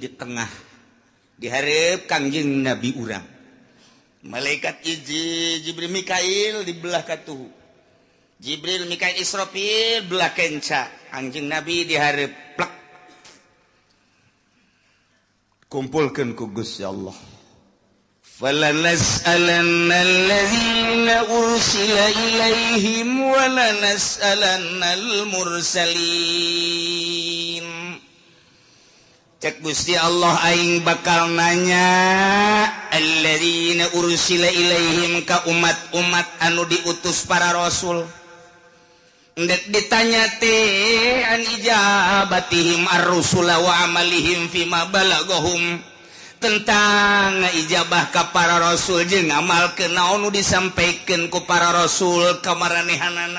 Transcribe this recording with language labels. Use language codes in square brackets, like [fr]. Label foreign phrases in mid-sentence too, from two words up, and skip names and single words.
[su] tengah dihareup Kangjeng Nabi urang malaikat Jibril Mikail di belah katuhu Jibril Mikail Israfil belah kenca Kangjeng Nabi dihareup plak kumpulkeun ku Gusti Allah [ar] فَلَنَسْأَلَنَّ الَّذِينَ أُرْسِلَ إِلَيْهِمْ وَلَنَسْأَلَنَّ الْمُرْسَلِينَ [su] cek Gusti Allah aing bakal nanya [ar] الذين أرسل إليهم [su] ka umat-umat anu diutus para rasul. Ndek ditanya teh [ar] عن إجابتهم الرسل وعملهم فيما بلغهم, [su] tentang ijabah ka para rasul jeung ngamalkeun naon nu disampaikeun ku para rasul ka maranehanana.